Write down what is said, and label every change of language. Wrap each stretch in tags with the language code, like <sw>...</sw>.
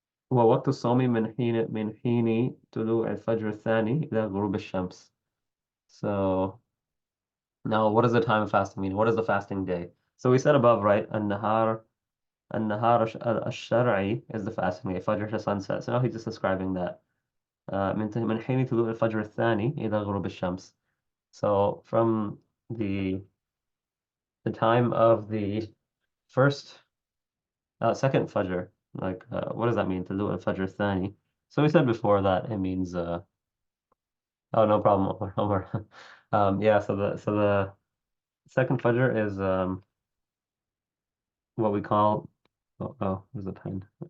<ar>ووقت الصوم من حين طلوع الفجر الثاني إلى غروب الشمس.</ar> <en>So now, what does the time of fasting mean? What is the fasting day? So we said above, right? النهار</en> <ar>النهار الشرعي</ar> <en>is the fasting day, Fajr to sunset. So now he's just describing that.</en> <ar>من حين طلوع الفجر الثاني إلى غروب الشمس.</ar> <en>So from the time of the first second Fajr, like what does that mean?</en> <ar>طلوع الفجر الثاني.</ar> <en>So we said before that it means oh, no problem, Omar. Omar. Yeah, so the second Fajr is what we call where's the pen?</en>